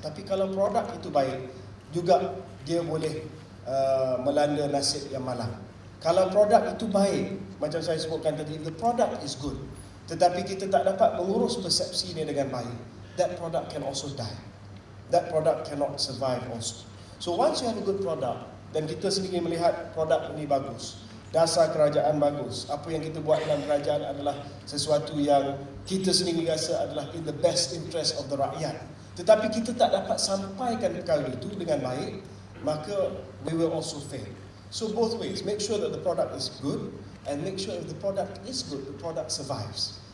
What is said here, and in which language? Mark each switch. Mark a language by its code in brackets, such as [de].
[ms] Tapi kalau produk itu baik, juga dia boleh melanda nasib yang malang. Kalau produk itu baik, macam saya sebutkan tadi, [en] the product is good, [ms] tetapi kita tak dapat mengurus persepsi ini dengan baik, [en] that product can also die. That product cannot survive also. So once you have a good product, [ms] dan kita sendiri melihat produk ini bagus, dasar kerajaan bagus, apa yang kita buat dalam kerajaan adalah sesuatu yang kita sendiri rasa adalah [en] in the best interest of the [ms] rakyat, tetapi kita tak dapat sampaikan perkara itu dengan baik, maka [en] we will also fail. So both ways, make sure that the product is good, and make sure if the product is good, the product survives.